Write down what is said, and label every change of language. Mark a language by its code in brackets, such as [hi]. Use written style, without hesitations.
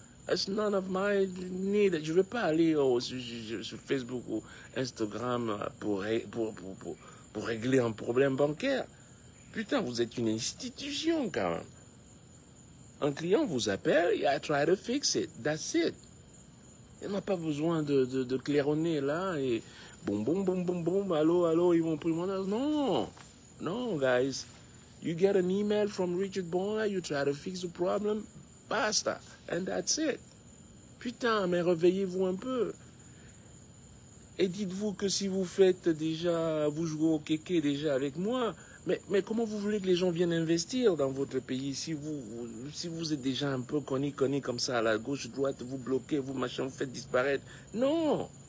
[en] It's none of my need. [fr] Je ne vais pas aller sur Facebook ou Instagram pour régler un problème bancaire. Putain, vous êtes une institution quand même. Un client vous appelle, [en] I try to fix it. That's it. [fr] Il n'a pas besoin de claironner là et boum, boum, boum, boum, boum, allô, ils vont prendre mon âge. Non, non, guys. [en] You get an email from Richard Bonner, you try to fix the problem, basta, and that's it. [fr] Putain, mais réveillez-vous un peu. Et dites-vous que si vous faites déjà, vous jouez au kéké déjà avec moi, mais comment vous voulez que les gens viennent investir dans votre pays si vous êtes déjà un peu connu comme ça à la gauche, droite, vous bloquez, vous machin, vous faites disparaître. Non.